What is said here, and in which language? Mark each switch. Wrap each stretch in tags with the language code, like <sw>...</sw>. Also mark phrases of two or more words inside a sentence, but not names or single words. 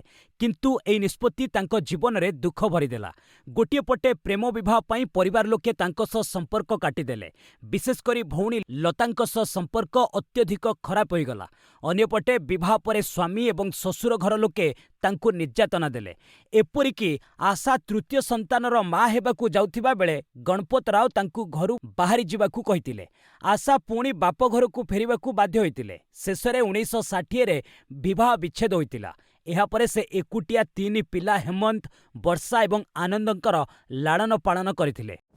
<or>କିନ୍ତୁ ଏହି ନିଷ୍ପତ୍ତି ତାଙ୍କ ଜୀବନ ରେ ଦୁଃଖ ଭରିଦେଲା। ଗୋଟିଏ ପଟେ ପ୍ରେମ ବିବାହ ପାଇଁ ପରିବାର ଲୋକେ ତାଙ୍କ ସହ ସମ୍ପର୍କ କାଟିଦେଲେ। ବିଶେଷ କରି ଭଉଣୀ ଲତାଙ୍କ ସହ ସମ୍ପର୍କ ଅତ୍ୟଧିକ ଖରାପ ହୋଇଗଲା। ଅନ୍ୟପଟେ ବିବାହ ପରେ ସ୍ୱାମୀ ଏବଂ ଶଶୁର ଘର ଲୋକେ ତାଙ୍କୁ ନିର୍ଯ୍ୟାତନା ଦେଲେ। ଏପରିକି ଆଶା ତୃତୀୟ ସନ୍ତାନର ମା ହେବାକୁ ଯାଉଥିବା ବେଳେ ଗଣପତ ରାଓ ତାଙ୍କୁ ଘରୁ ବାହାରି ଯିବାକୁ କହିଥିଲେ। ଆଶା ପୁଣି ବାପ ଘରକୁ ଫେରିବାକୁ ବାଧ୍ୟ ହୋଇଥିଲେ। ଶେଷରେ 1960 ରେ ବିବାହ ବିଚ୍ଛେଦ ହୋଇଥିଲା। ଏହା ପରେ ସେ ଏକୁଟିଆ 3 ପିଲା ହେମନ୍ତ, ବର୍ଷା ଏବଂ ଆନନ୍ଦଙ୍କର ଲାଳନ ପାଳନ କରିଥିଲେ।</or>